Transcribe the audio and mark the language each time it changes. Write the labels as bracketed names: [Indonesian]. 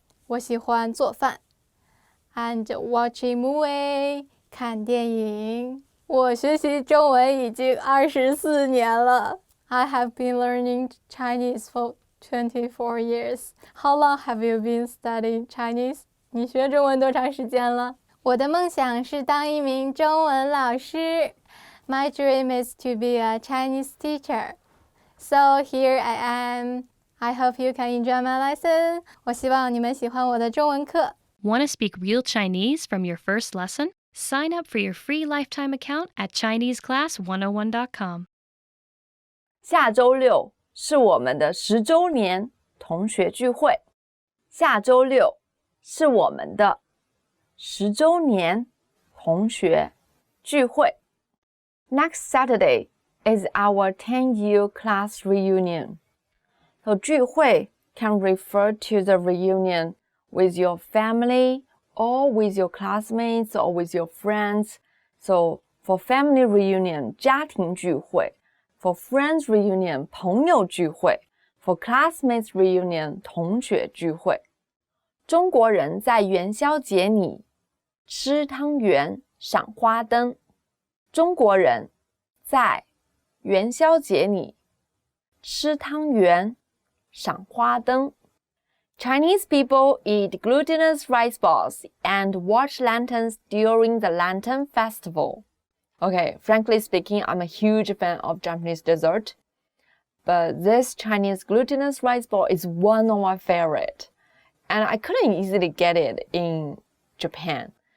[Chinese] 我喜欢做饭。 [English] And watching movie. [Chinese] 看电影。我学习中文已经24年了。 [English] I have been learning Chinese for 24 years. How long have you been studying Chinese? [Chinese] 你学中文多长时间了？我的梦想是当一名中文老师。 [English] My dream is to be a Chinese teacher. So here I am. I hope you can enjoy my lesson. [Chinese] 我希望你们喜欢我的中文课。 [English] Want to speak real Chinese from your first lesson? Sign up for your free lifetime account at ChineseClass101.com. [Chinese] 下周六是我们的10周年同学聚会。下周六是我们的10周年同学聚会。 [English] Next Saturday is our 10-year class reunion. So 聚会 can refer to the reunion with your family or with your classmates or with your friends. So for family reunion, [Chinese] 家庭聚会。 [English] For friends reunion, [Chinese] 朋友聚会。 [English] For classmates reunion, [Chinese] 同学聚会。中国人在元宵节里吃汤圆、赏花灯。中国人在元宵节里吃汤圆、赏花灯。 [English] Chinese people eat glutinous rice balls and watch lanterns during the Lantern Festival. Okay, frankly speaking, I'm a huge fan of Japanese dessert, but this Chinese glutinous rice ball is one of my favorite, and I couldn't easily get it in Japan.